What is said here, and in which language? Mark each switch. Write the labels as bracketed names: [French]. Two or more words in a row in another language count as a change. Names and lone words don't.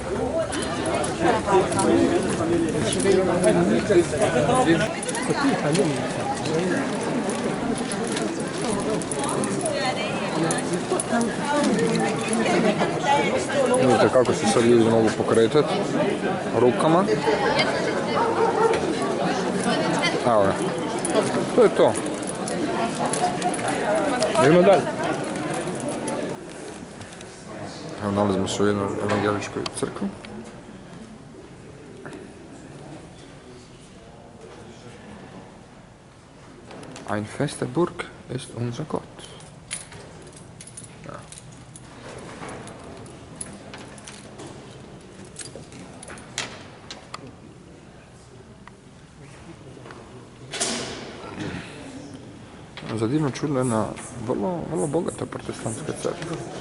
[Serbian] Vidite kako se sad ljudi mogu pokretati rukama. Evo je. To je to. Idemo dalje. Evo nalazimo se u jednoj evangeličkoj crkvi. [German] Ein feste Burg ist unser Gott. Ja. [Serbian] Za divno čudno jedna vrlo bogata protestantska crkva.